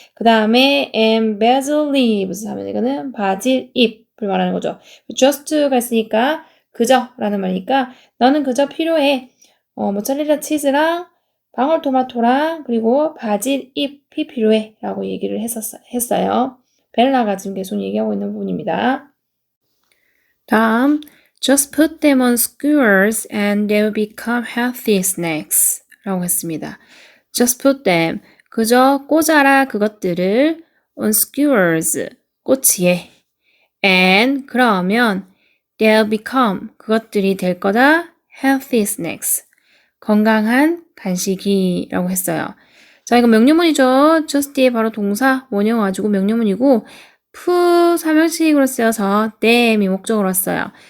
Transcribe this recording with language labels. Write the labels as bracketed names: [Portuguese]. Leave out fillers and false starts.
[Korean] 그 다음에 and basil leaves 하면 이거는 바질 잎을 말하는 거죠. just가 있으니까 그저 라는 말이니까 너는 그저 필요해. 모짜렐라 치즈랑 방울토마토랑 그리고 바질 잎이 필요해 라고 얘기를 했어요. 벨라가 지금 계속 얘기하고 있는 부분입니다. [English] 다음 just put them on skewers and they will become healthy snacks [Korean] 라고 했습니다. [English] just put them [Korean] 그저 꽂아라 그것들을 [English] on skewers [Korean] 꼬치에 [English] and [Korean] 그러면 [English] they'll become [Korean] 그것들이 될 거다. [English] healthy snacks [Korean] 건강한 간식이라고 했어요. 자, 이거 명령문이죠. just 뒤에 바로 동사 원형 와주고 명령문이고 푸 삼형식으로 쓰여서 them이 목적으로 왔어요.